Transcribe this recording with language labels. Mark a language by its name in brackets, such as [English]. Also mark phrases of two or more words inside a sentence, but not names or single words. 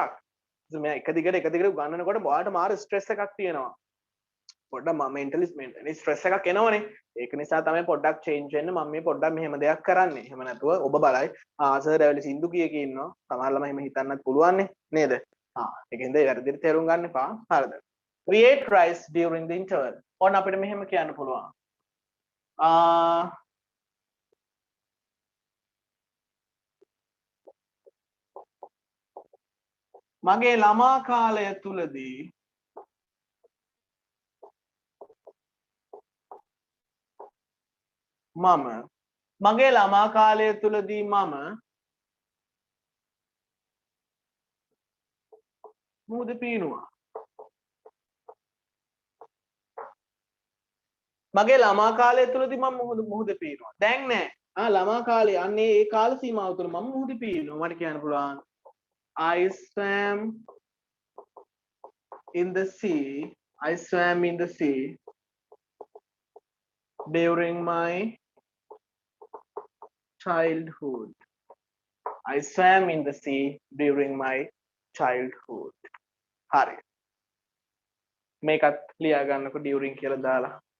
[Sinhala] මම එක දිගට උගන්වනකොට ඔයාලට මාර ස්ට්‍රෙස් එකක් තියෙනවා. පොඩ්ඩක් [English] mentally stress [Sinhala] එකක් එනවනේ. ඒක නිසා තමයි පොඩ්ඩක් චේන්ජ් වෙන්න මම මේ පොඩ්ඩක් මෙහෙම දෙයක් කරන්නේ. එහෙම නැතුව ඔබ බලයි සර් ඇවිල්ලා සින්දු කිය කී ඉන්නවා. සමහර ළමයි එහෙම හිතන්නත් පුළුවන් නේද? ඒකෙන්ද ඒ වැරදිට තේරුම් ගන්න එපා. හරිද? [English] We ate rice during the interval. [Sinhala] ඔන්න අපිට මෙහෙම කියන්න පුළුවන්. මගේ ළමා කාලය තුලදී මගේ ළමා කාලය තුලදී මම මුහුද පීනුවා. මගේ ළමා කාලය තුලදී මම මුහුද පීනුවා. දැන් නෑ. ළමා කාලේ අන්නේ ඒ කාල සීමාව තුල මම මුහුද පීනුවා. මට කියන්න පුළුවන් [English] I swam in the sea. I swam in the sea during my childhood. I swam in the sea during my childhood. [Sinhala] හරි. මේකත් ලියා ගන්නකො during කියලා දාලා.